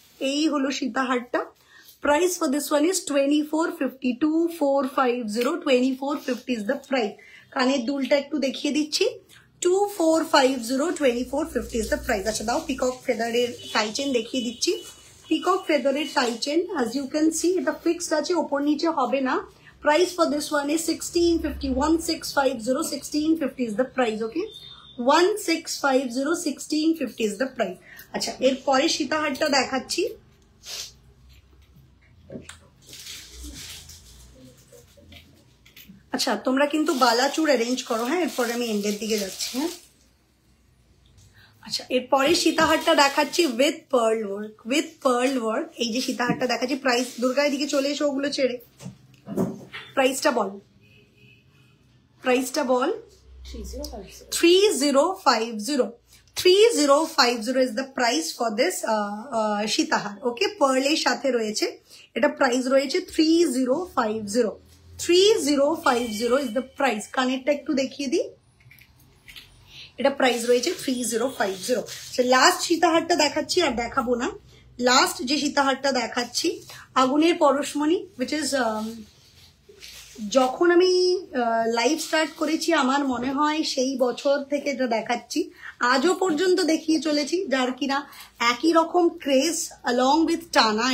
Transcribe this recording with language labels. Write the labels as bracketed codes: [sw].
[bn] এই হলো সীতাহারটা। [en] Price for this one is 2450, 2450, 2450 is the price. [bn] কানের দুলটা একটু দেখিয়ে দিচ্ছি, 2450, [en] 2450 is the price. [bn] আচ্ছা দাও, পিকক ফেদারের টাই চেন দেখিয়ে দিচ্ছি। Peacock ফেদারের tie chain [en] as you can see, [bn] এটা ফিক্সড আছে, ওপর নিচে হবে না। [en] Price for this one is 1650, 1650, 1650 is the price. Okay, 1650, 1650 is the price. [bn] আচ্ছা এর পরে সীতাহারটা দেখাচ্ছি। আচ্ছা তোমরা কিন্তু বালাচুর অ্যারেঞ্জ করো, হ্যাঁ এরপরে আমি এন্ডের দিকে যাচ্ছি। হ্যাঁ আচ্ছা এরপরে সীতাহারটা দেখাচ্ছি with pearl work, with pearl work. এই যে সীতাহারটা দেখাচ্ছি, প্রাইস দুর্গার দিকে চলে এসো, ওগুলো ছেড়ে। প্রাইসটা বল, প্রাইসটা বল। [en] 3050, 3050 is the price for this সীতাহার। [bn] ওকে, পার্লের সাথে রয়েছে, এটা প্রাইস রয়েছে 3050, [en] 3050 is the price। [bn] কানেরটা একটু দেখিয়ে দিই, এটা প্রাইস রয়েছে 3050। লাস্ট সীতাহারটা দেখাচ্ছি, আর দেখাবো না। লাস্ট যে সীতাহারটা দেখাচ্ছি, আগুনের পরশমণি, which is যখন আমি লাইভ স্টার্ট করেছি আমার মনে হয় সেই বছর থেকে এটা দেখাচ্ছি, আজও পর্যন্ত দেখিয়ে চলেছি, যার কিনা একই রকম ক্রেজ along with টানা।